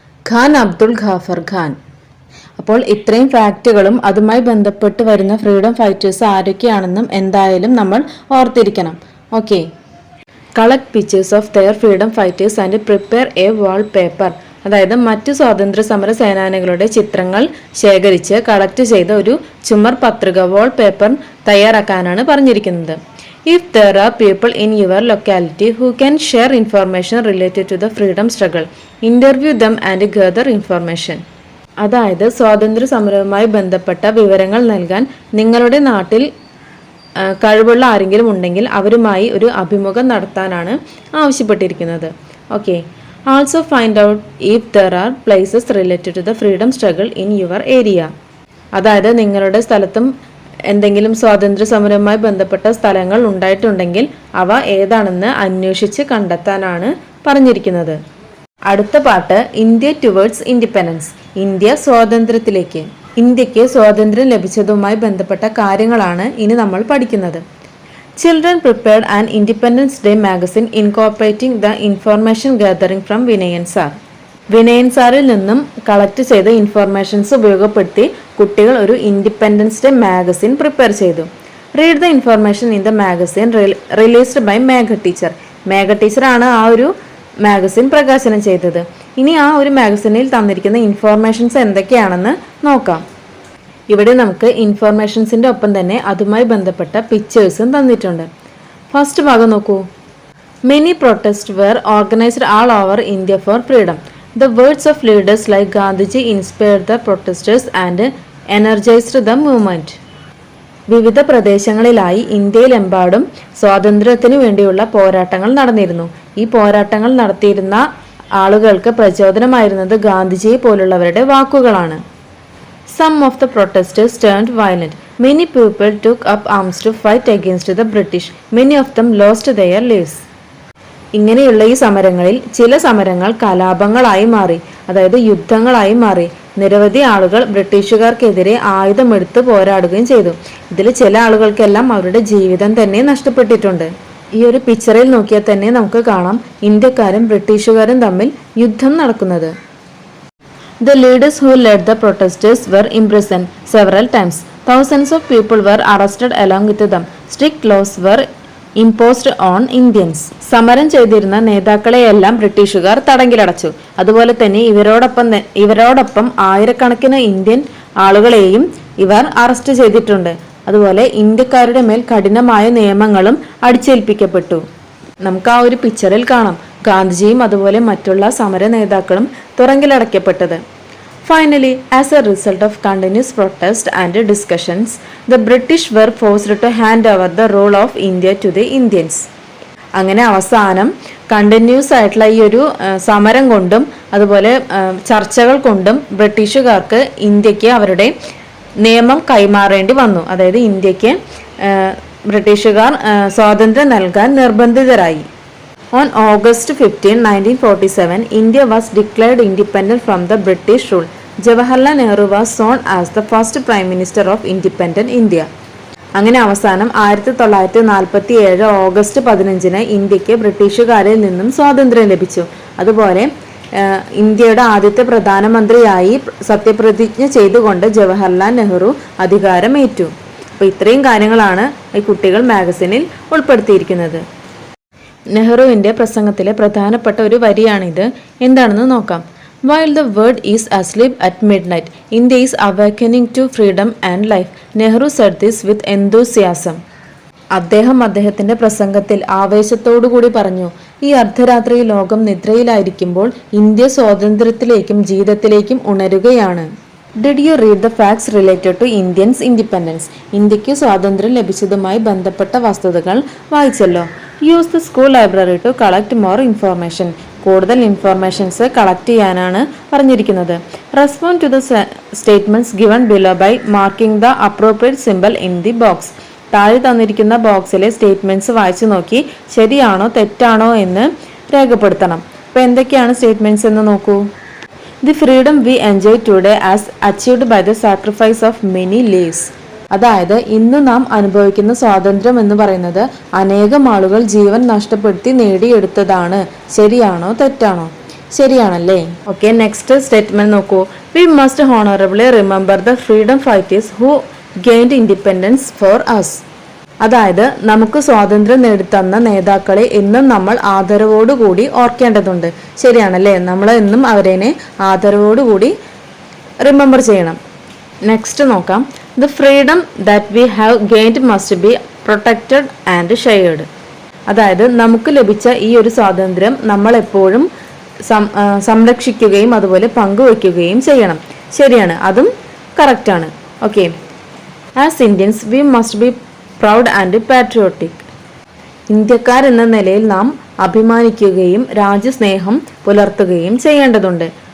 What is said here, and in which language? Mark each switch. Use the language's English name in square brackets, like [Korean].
[Malayalam] ഖാൻ അബ്ദുൾ ഖാഫർ ഖാൻ. അപ്പോൾ ഇത്രയും ഫാക്റ്റുകളും അതുമായി ബന്ധപ്പെട്ട് വരുന്ന ഫ്രീഡം ഫൈറ്റേഴ്സ് ആരൊക്കെയാണെന്നും എന്തായാലും നമ്മൾ ഓർത്തിരിക്കണം. [English] Okay, collect pictures of their freedom fighters and prepare a wall paper. [Malayalam] അതായത് മറ്റു സ്വാതന്ത്ര്യ സമര സേനാനികളുടെ ചിത്രങ്ങൾ ശേഖരിച്ച് കളക്ട് ചെയ്ത ഒരു ചുമർ പത്രിക, വാൾ പേപ്പർ തയ്യാറാക്കാനാണ് പറഞ്ഞിരിക്കുന്നത്. [English] If there are people in your locality who can share information related to the freedom struggle, interview them and gather information. [Malayalam] അതായത് സ്വാതന്ത്ര്യ സമരവുമായി ബന്ധപ്പെട്ട വിവരങ്ങൾ നൽകാൻ നിങ്ങളുടെ നാട്ടിൽ കഴിവുള്ള ആരെങ്കിലും ഉണ്ടെങ്കിൽ അവരുമായി ഒരു അഭിമുഖം നടത്താനാണ് ആവശ്യപ്പെട്ടിരിക്കുന്നത്. [English] Okay, also find out if there are places related to the freedom struggle in your area. [Malayalam] അതായത് നിങ്ങളുടെ സ്ഥലത്തും എന്തെങ്കിലും സ്വാതന്ത്ര്യ സമരവുമായി ബന്ധപ്പെട്ട സ്ഥലങ്ങൾ ഉണ്ടായിട്ടുണ്ടെങ്കിൽ അവ ഏതാണെന്ന് അന്വേഷിച്ച് കണ്ടെത്താനാണ് പറഞ്ഞിരിക്കുന്നത്. അടുത്ത പാട്ട് [English] India towards independence, [Malayalam] ഇന്ത്യ സ്വാതന്ത്ര്യത്തിലേക്ക്. ഇന്ത്യക്ക് സ്വാതന്ത്ര്യം ലഭിച്ചതുമായി ബന്ധപ്പെട്ട കാര്യങ്ങളാണ് ഇനി നമ്മൾ പഠിക്കുന്നത്. [English] Children prepared an independence day magazine incorporating the information gathering from Vinayan sir. [Malayalam] Vinayan സാറിൽ നിന്നും കളക്ട് ചെയ്ത ഇൻഫോർമേഷൻസ് ഉപയോഗപ്പെടുത്തി കുട്ടികൾ ഒരു ഇൻഡിപെൻഡൻസ് ഡേ മാഗസിൻ പ്രിപ്പയർ ചെയ്തു. [English] Read the information in the magazine released by Megha teacher. [Malayalam] മേഘ ടീച്ചറാണ് ആ ഒരു മാഗസിൻ പ്രകാശനം ചെയ്തത്. ഇനി ആ ഒരു മാഗസിനിൽ തന്നിരിക്കുന്ന ഇൻഫോർമേഷൻസ് എന്തൊക്കെയാണെന്ന് നോക്കാം. ഇവിടെ നമുക്ക് ഇൻഫോർമേഷൻസിന്റെ ഒപ്പം തന്നെ അതുമായി ബന്ധപ്പെട്ട പിക്ചേഴ്സും തന്നിട്ടുണ്ട്. ഫസ്റ്റ് ഭാഗം നോക്കൂ. [English] Many protest were organised all over India for freedom. The words of leaders like Gandhiji inspired the protesters and energized the movement. [Malayalam] വിവിധ പ്രദേശങ്ങളിലായി ഇന്ത്യയിലെമ്പാടും സ്വാതന്ത്ര്യത്തിനു വേണ്ടിയുള്ള പോരാട്ടങ്ങൾ നടന്നിരുന്നു. ഈ പോരാട്ടങ്ങൾ നടത്തിയിരുന്ന ആളുകൾക്ക് പ്രചോദനമായിരുന്നത് ഗാന്ധിജിയെ പോലുള്ളവരുടെ വാക്കുകളാണ്. [English] Some of the protesters turned violent. Many people took up arms to fight against the British. Many of them lost their lives. [Malayalam] ഇങ്ങനെയുള്ള ഈ സമരങ്ങളിൽ ചില സമരങ്ങൾ കലാപങ്ങളായി മാറി, അതായത് യുദ്ധങ്ങളായി മാറി. നിരവധി ആളുകൾ ബ്രിട്ടീഷുകാർക്കെതിരെ ആയുധമെടുത്ത് പോരാടുകയും ചെയ്തു. ഇതിൽ ചില ആളുകൾക്കെല്ലാം അവരുടെ ജീവിതം തന്നെ നഷ്ടപ്പെട്ടിട്ടുണ്ട്. ഈ ഒരു പിക്ചറിൽ നോക്കിയാൽ തന്നെ നമുക്ക് കാണാം ഇന്ത്യക്കാരും ബ്രിട്ടീഷുകാരും തമ്മിൽ യുദ്ധം നടക്കുന്നത്. [English] The leaders who led the protesters were imprisoned several times. Thousands of people were arrested along with them. Strict laws were imposed on Indians. [Malayalam] സമരം ചെയ്തിരുന്ന നേതാക്കളെയെല്ലാം ബ്രിട്ടീഷുകാർ തടങ്കിലടച്ചു. അതുപോലെ തന്നെ ഇവരോടൊപ്പം ആയിരക്കണക്കിന് ഇന്ത്യൻ ആളുകളെയും ഇവർ അറസ്റ്റ് ചെയ്തിട്ടുണ്ട്. അതുപോലെ ഇന്ത്യക്കാരുടെ മേൽ കഠിനമായ നിയമങ്ങളും അടിച്ചേൽപ്പിക്കപ്പെട്ടു. നമുക്ക് ആ ഒരു പിക്ചറിൽ കാണാം ഗാന്ധിജിയും അതുപോലെ മറ്റുള്ള സമര നേതാക്കളും തുറങ്കിലടയ്ക്കപ്പെട്ടത്. [English] Finally, as a result of continuous protest and discussions, the British were forced to hand over the rule of India to the Indians. [Malayalam] അങ്ങനെ അവസാനം കണ്ടിന്യൂസ് ആയിട്ടുള്ള ഈ ഒരു സമരം കൊണ്ടും അതുപോലെ ചർച്ചകൾ കൊണ്ടും ബ്രിട്ടീഷുകാർക്ക് ഇന്ത്യക്ക് അവരുടെ നിയമം കൈമാറേണ്ടി വന്നു. അതായത് ഇന്ത്യക്ക് ബ്രിട്ടീഷുകാർ സ്വാതന്ത്ര്യം നൽകാൻ നിർബന്ധിതരായി. [English] On August 15, 1947, India was declared independent from the British rule. Jawaharlal Nehru was sworn as the first Prime Minister of independent India. [Malayalam] അങ്ങനെ അവസാനം 1947 ഓഗസ്റ്റ് 15 ഇന്ത്യക്ക് ബ്രിട്ടീഷുകാരിൽ നിന്നും സ്വാതന്ത്ര്യം ലഭിച്ചു. അതുപോലെ ഇന്ത്യയുടെ ആദ്യത്തെ പ്രധാനമന്ത്രിയായി സത്യപ്രതിജ്ഞ ചെയ്തുകൊണ്ട് ജവഹർലാൽ നെഹ്റു അധികാരമേറ്റു. അപ്പോൾ ഇത്രയും കാര്യങ്ങളാണ് ഈ കുട്ടികൾ മാഗസിനിൽ ഉൾപ്പെടുത്തിയിരിക്കുന്നത്. നെഹ്റുവിൻ്റെ പ്രസംഗത്തിലെ പ്രധാനപ്പെട്ട ഒരു വരിയാണിത്. എന്താണെന്ന് നോക്കാം. [English] While the world is asleep at midnight, India is awakening to freedom and life. Nehru said this with enthusiasm. [Malayalam] അദ്ദേഹത്തിൻ്റെ പ്രസംഗത്തിൽ ആവേശത്തോടുകൂടി പറഞ്ഞു, ഈ അർദ്ധരാത്രി ലോകം നിദ്രയിലായിരിക്കുമ്പോൾ India സ്വാതന്ത്ര്യത്തിലേക്കും ജീവിതത്തിലേക്കും ഉണരുകയാണ്. [English] Did you read the facts related to Indians' independence? [Malayalam] ഇന്ത്യക്ക് സ്വാതന്ത്ര്യം ലഭിച്ചതുമായി ബന്ധപ്പെട്ട വസ്തുതകൾ വായിച്ചല്ലോ. [English] Use the school library to collect more information. [Malayalam] കൂടുതൽ ഇൻഫോർമേഷൻസ് കളക്ട് ചെയ്യാനാണ് പറഞ്ഞിരിക്കുന്നത്. [English] Respond to the statements given below by marking the appropriate symbol in the box. [Malayalam] താഴെ തന്നിരിക്കുന്ന ബോക്സിലെ സ്റ്റേറ്റ്മെന്റ്സ് വായിച്ചു നോക്കി ശരിയാണോ തെറ്റാണോ എന്ന് രേഖപ്പെടുത്തണം. അപ്പോൾ എന്തൊക്കെയാണ് സ്റ്റേറ്റ്മെന്റ്സ് എന്ന് നോക്കൂ. [English] The freedom we enjoy today as achieved by the sacrifice of many lives. [Malayalam] അതായത് ഇന്ന് നാം അനുഭവിക്കുന്ന സ്വാതന്ത്ര്യം എന്ന് പറയുന്നത് അനേകം ആളുകൾ ജീവൻ നഷ്ടപ്പെടുത്തി നേടിയെടുത്തതാണ്. ശരിയാണോ തെറ്റാണോ? ശരിയാണല്ലേ? ഓക്കെ, നെക്സ്റ്റ് സ്റ്റേറ്റ്മെന്റ് നോക്കൂ. [English] We must honorably remember the freedom fighters who gained independence for us. [Malayalam] അതായത് നമുക്ക് സ്വാതന്ത്ര്യം നേടിത്തന്ന നേതാക്കളെ എന്നും നമ്മൾ ആദരവോടുകൂടി ഓർക്കേണ്ടതുണ്ട്. ശരിയാണല്ലേ? നമ്മൾ എന്നും അവരെ ആദരവോടുകൂടി റിമെമ്പർ ചെയ്യണം. നെക്സ്റ്റ് നോക്കാം. [English] The freedom that we have gained must be protected and shared. [Malayalam] അതായത് നമുക്ക് ലഭിച്ച ഈ ഒരു സ്വാതന്ത്ര്യം നമ്മൾ എപ്പോഴും സംരക്ഷിക്കുകയും അതുപോലെ പങ്കുവയ്ക്കുകയും ചെയ്യണം. ശരിയാണ്, അതും കറക്റ്റാണ്. [English] Okay, as Indians we must be proud and patriotic. [Malayalam] ഇന്ത്യക്കാരെന്ന നിലയിൽ നാം അഭിമാനിക്കുകയും രാജ്യസ്നേഹം പുലർത്തുകയും ചെയ്യേണ്ടതുണ്ട്.